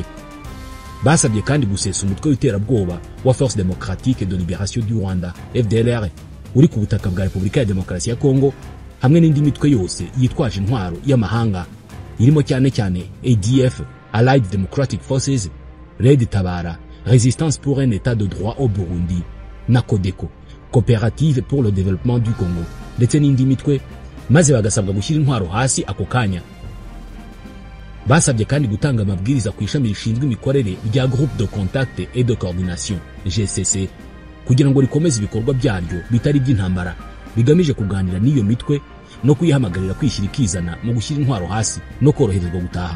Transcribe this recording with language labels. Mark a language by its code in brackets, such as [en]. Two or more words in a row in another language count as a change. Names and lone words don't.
[rw] Basabye kandi gusesa umutwe w'iterabwoba wa Force Démocratique de Libération du Rwanda FDLR uri ku butaka bwa Repubulika ya Demokarasi ya Kongo, hamwe n'indi mitwe yose yitwaje intwaro y'amahanga irimo cyane cyane ADF, Allied Democratic Forces, Red Tabara, Résistance pour un état de droit au Burundi na Codeco, Coopérative pour le développement du Congo, ndetse n'indi mitwe, maze bagasabwa gushyira intwaro hasi ako kanya. Basabye kandi gutanga amabwiriza ku ishami rishinzwe imikorere rya Groupe de Contact et de Coordination GCC kugira ngo rikomeze ibikorwa byaryo bitari by'intambara bigamije kuganira n'iyo mitwe no kuyihamagarira kwishyira ikizana mu gushyira intwaro hasi no koroherezwa gutaha.